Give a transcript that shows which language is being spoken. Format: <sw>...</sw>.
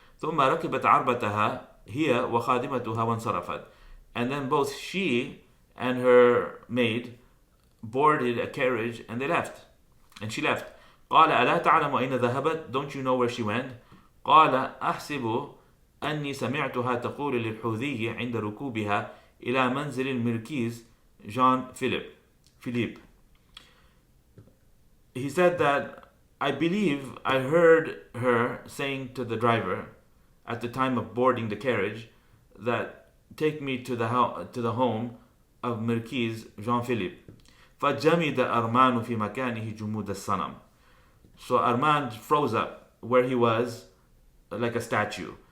<ar>ثم ركبت عربتها هي وخادمتها وانصرفت,</ar> <en>and then both she and her maid boarded a carriage and they left, and she left.</en> <ar>قال ألا تعلم أين ذهبت,</ar> <en>don't you know where she went?</en> <ar>قال أحسب أني سمعتها تقول للحوذي عند ركوبها إلى منزل المركيز Jean Philippe.</ar> <en>He said that I believe I heard her saying to the driver at the time of boarding the carriage that take me to the home of Marquise Jean Philippe.</en> <ar>فجمد أرمان في مكانه جمود الصنم.</ar> <en>So Armand froze up where he was like a statue.</en>